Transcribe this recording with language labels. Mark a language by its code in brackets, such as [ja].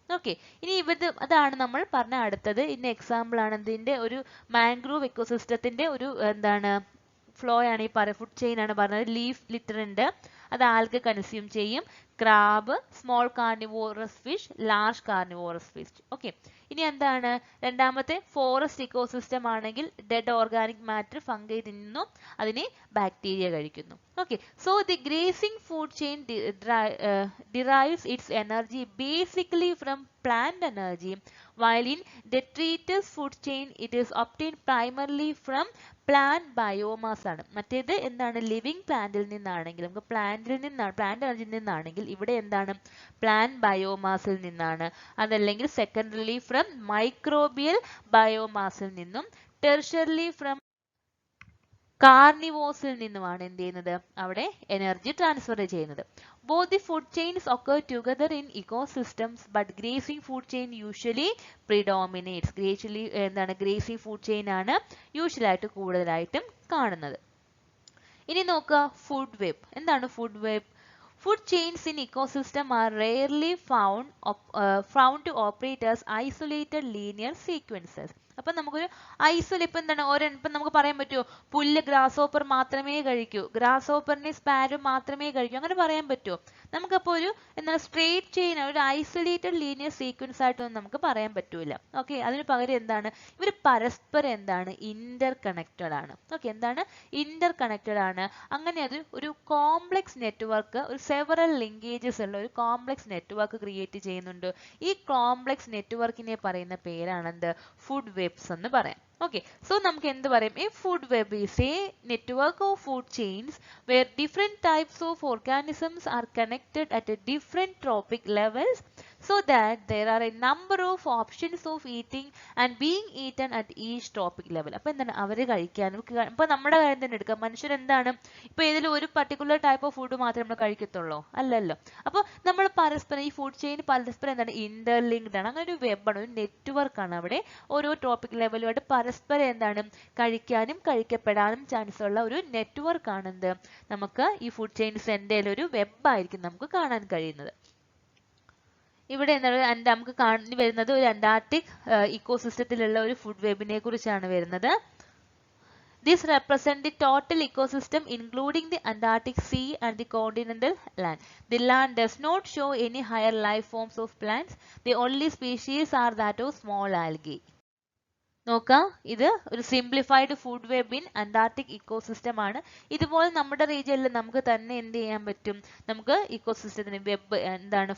[ml] Okay, ഇനി അതാണ് നമ്മൾ പറഞ്ഞ അടുത്തത്. ഇതിന്റെ എക്സാമ്പിൾ ആണ് ഇതിന്റെ ഒരു മാംഗ്രൂവ് എക്കോസിസ്റ്റത്തിന്റെ ഒരു എന്താണ് ഫ്ലോ ആണ് ഈ ഫുഡ് ചെയിൻ ആണ് പറഞ്ഞത്. ലീഫ് ലിറ്റർ ഉണ്ട്, അത് ആൽഗ കൺസ്യൂം ചെയ്യും. Crab, small carnivorous fish, large carnivorous fish. Okay, ഇനി എന്താണ് രണ്ടാമത്തെ? ഫോറസ്റ്റ് ഇക്കോസിസ്റ്റം ആണെങ്കിൽ ഡെഡ് ഓർഗാനിക് മാറ്റർ ഫംഗൈ തിന്നുന്നു, അതിനെ ബാക്ടീരിയ കഴിക്കുന്നു. [en] Okay, so the grazing food chain derives its energy basically from plant energy, while in detritus food chain it is obtained primarily from plant biomass ആണ്. [ml] മറ്റേത് എന്താണ്? Living പ്ലാന്റിൽ നിന്നാണെങ്കിൽ നമുക്ക് plant എനർജിയിൽ നിന്നാണെങ്കിൽ ഇവിടെ എന്താണ്? പ്ലാന്റ് ബയോമാസിൽ നിന്നാണ്. അതല്ലെങ്കിൽ സെക്കൻഡറിലി ഫ്രം മൈക്രോബിയൽ ബയോമാസിൽ നിന്നും, ടെർഷ്യർലി ഫ്രം കാർണിവോസിൽ നിന്നുമാണ് എന്ത് ചെയ്യുന്നത്? അവിടെ എനർജി ട്രാൻസ്ഫർ ചെയ്യുന്നത്. [en] Both the food chains occur together in ecosystems, but grazing food chain usually predominates. [ml] എന്താണ്? grazing food chain ആണ് യൂഷ്വൽ ആയിട്ട് കൂടുതലായിട്ടും കാണുന്നത്. ഇനി നോക്കുക, ഫുഡ് വെബ്. എന്താണ് food web? [en] Food chains in ecosystem are rarely found to operate as isolated linear sequences. [ml] അപ്പം നമുക്കൊരു ഇപ്പം എന്താണ് ഇപ്പം നമുക്ക് പറയാൻ പറ്റുമോ പുല്ല് ഗ്രാസ് ഹോപ്പർ മാത്രമേ കഴിക്കൂ, ഗ്രാസ് ഹോപ്പറിനെ സ്പാരോ മാത്രമേ കഴിക്കൂ, അങ്ങനെ പറയാൻ പറ്റുമോ? നമുക്കപ്പോൾ ഒരു എന്താണ് സ്ട്രേറ്റ് ചെയിൻ, ഒരു ഐസൊലേറ്റഡ് ലീനിയർ സീക്വൻസ് ആയിട്ടൊന്നും നമുക്ക് പറയാൻ പറ്റൂല. ഓക്കെ, അതിന് പകരം എന്താണ്? ഇവർ പരസ്പരം എന്താണ്? ഇന്റർ കണക്റ്റഡ് ആണ്. ഓക്കെ, എന്താണ്? ഇന്റർ കണക്റ്റഡ് ആണ്. അങ്ങനെ അത് ഒരു കോംപ്ലക്സ് നെറ്റ്വർക്ക്, ഒരു സെവറൽ ലിങ്കേജസ് ഉള്ള ഒരു കോംപ്ലക്സ് നെറ്റ്വർക്ക് ക്രിയേറ്റ് ചെയ്യുന്നുണ്ട്. ഈ കോംപ്ലക്സ് നെറ്റ്വർക്കിനെ പറയുന്ന പേരാണ് എന്ത്? ഫുഡ് വെബ്സ് എന്ന് പറയാം. Okay, so നമുക്ക് എന്ത് പറയും? [en] A food web is a network of food chains where different types of organisms are connected at a different trophic levels so that there are a number of options of eating and being eaten at each trophic level. [ml] അപ്പോൾ എന്താണ്? അവർ കഴിക്കാനും ഇപ്പോൾ നമ്മുടെ കാര്യം തന്നെ എടുക്കാം. മനുഷ്യർ എന്താണ് ഇപ്പോൾ ഏതെങ്കിലും ഒരു പർട്ടിക്കുലർ ടൈപ്പ് ഓഫ് ഫുഡ് മാത്രമേ നമ്മൾ കഴിക്കത്തുള്ളൂ? അല്ലല്ലോ. അപ്പോൾ നമ്മൾ പരസ്പരം ഈ ഫുഡ് ചെയിൻ പരസ്പരം എന്താണ്? ഇന്റർലിങ്ക്ഡ് ആണ്. അങ്ങനെ ഒരു വെബാണ്, ഒരു നെറ്റ്വർക്കാണ്. അവിടെ ഓരോ ടോപ്പിക് ലെവലുമായിട്ട് പരസ്പരം എന്താണ്? കഴിക്കാനും കഴിക്കപ്പെടാനും ചാൻസ് ഉള്ള ഒരു നെറ്റ്വർക്ക് ആണ് എന്ത്? നമുക്ക് ഈ ഫുഡ് ചെയിൻസ് എന്തെങ്കിലും ഒരു വെബായിരിക്കും നമുക്ക് കാണാൻ കഴിയുന്നത്. ഇവിടെ എന്താണ് നമുക്ക് വരുന്നത്? ഒരു അന്റാർട്ടിക് ഇക്കോസിസ്റ്റത്തിലുള്ള ഒരു ഫുഡ് വെബിനെ കുറിച്ചാണ് വരുന്നത്. [en] This represents the total ecosystem including the Antarctic Sea and the continental land. The land does not show any higher life forms of plants. The only species are that of small algae. [ml] നോക്കാം, ഇത് ഒരു [en] simplified food web in Antarctic ecosystem [ml] ആണ്. ഇതുപോലെ നമ്മുടെ റീജിയനിൽ നമുക്ക് തന്നെ എന്ത് ചെയ്യാൻ പറ്റും? നമുക്ക് ഇക്കോസിസ്റ്റത്തിന് വെബ് എന്താണ്?